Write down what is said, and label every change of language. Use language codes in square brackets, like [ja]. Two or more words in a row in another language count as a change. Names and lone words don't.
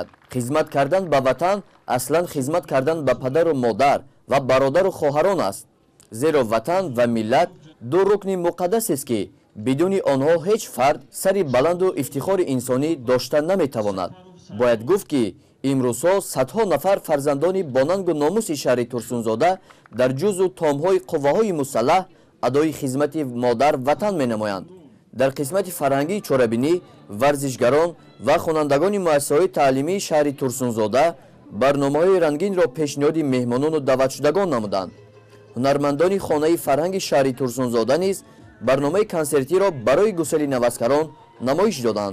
[fa] خدمت کردن به وطن اصلا خدمت کردن به پدر و مادر و برادر و خواهران است، زیرا وطن و ملت دو رکن مقدس است که بدون آنها هیچ فرد سری بلند و افتخار انسانی داشته نمیتواند. باید گفت که امروزها صدها نفر فرزندان با ننگ و ناموس شهر ترسونزاده در جزو تامهای قوه‌های مسلح ادای خدمت مادر وطن می نمایند. [tg] дар қисмати фарҳангии чорабинӣ варзишгарон ва хонандагони муассисаҳои таълимии шаҳри Турсунзода барномаҳои рангинро пешниҳоди меҳмонону даъватшудагон намуданд. ҳунармандони хонаи фарҳанги шаҳри Турсунзода низ барномаи консертиро барои гусели навазкарон намоиш доданд.